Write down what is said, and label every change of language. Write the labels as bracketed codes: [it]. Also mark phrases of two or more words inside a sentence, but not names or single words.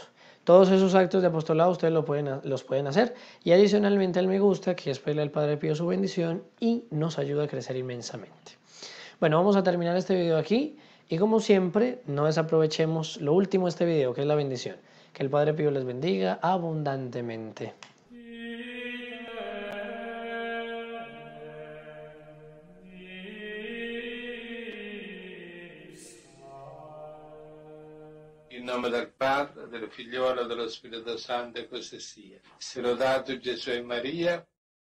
[es] Todos esos actos de apostolado ustedes los pueden hacer y adicionalmente el me gusta, que es pedirle al Padre Pío su bendición y nos ayuda a crecer inmensamente. Bueno, vamos a terminar este video aquí. Y como siempre, no desaprovechemos lo último de este video, que es la bendición. Que el Padre Pío les bendiga abundantemente. [it] In nome del Padre, del Figliolo e dello Spirito Santo, così sia. Sia lodato Gesù e Maria.